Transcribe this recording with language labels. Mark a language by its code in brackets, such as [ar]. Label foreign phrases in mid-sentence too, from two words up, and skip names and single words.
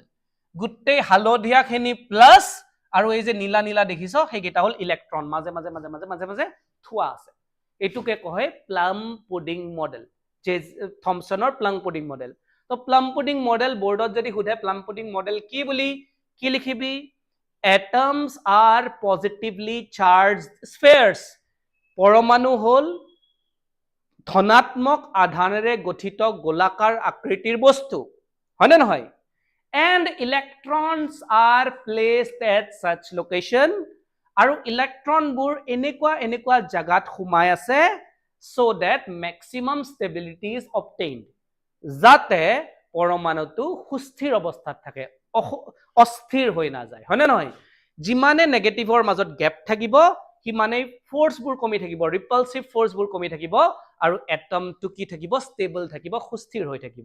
[as] গোটেই হালধীয়াখিনি প্লাছ আৰু এই যে নীলা নীলা দেখিছ সেইকেইটা হল ইলেক্ট্ৰন, মাজে মাজে মাজে মাজে মাজে মাজে থোৱা আছে। এইটোকে কয় প্লাম পুডিং মডেল, জে থমছনৰ প্লাম পুডিং মডেল। তো প্লাম পুডিং মডেল বোৰ্ডত যদি সোধে প্লাম পুডিং মডেল কি বুলি, কি লিখিবি, [en] atoms are positively charged spheres, [as] পৰমাণু হল ধনাত্মক আধানেৰে গঠিত গোলাকাৰ আকৃতিৰ বস্তু, হয়নে নহয়? [en] and electrons are placed at such location, [as] আৰু ইলেক্ট্ৰনবোৰ এনেকুৱা জাগাত সোমাই আছে [en] so that maximum stability is obtained, [as] যাতে পৰমাণুটো সুস্থিৰ অৱস্থাত থাকে, অস্থিৰ হৈ নাযায়, হয়নে নহয়? যিমানে নেগেটিভৰ মাজত গেপ থাকিব সিমানেই ফোৰ্সবোৰ কমি থাকিব, ৰিপালসিভ ফোৰ্সবোৰ কমি থাকিব, আৰু এটমটো কি থাকিব, ষ্টেবল থাকিব, সুস্থিৰ হৈ থাকিব।